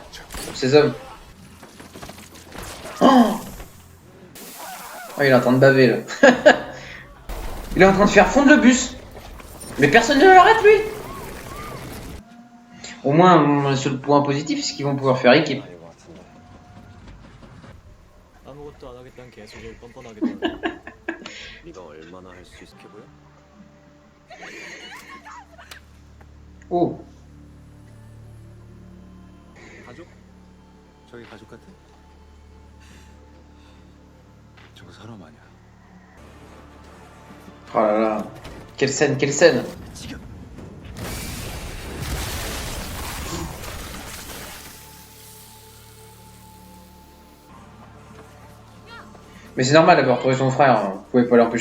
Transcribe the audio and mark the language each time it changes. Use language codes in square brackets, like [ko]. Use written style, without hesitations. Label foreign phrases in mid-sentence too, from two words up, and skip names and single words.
[fr] Pour ces hommes. Oh, il est en train de baver là. Il est en train de faire fondre le bus. Mais personne ne l'arrête lui. Au moins, sur le point positif, c'est qu'ils vont pouvoir faire équipe. Oh. [ko] 저기 가족 같아? 저거 사람 아니야. [fr] Oh là là. Quelle scène, quelle scène. Mais c'est normal d'avoir retrouvé son frère, vous pouvez pas l'empêcher.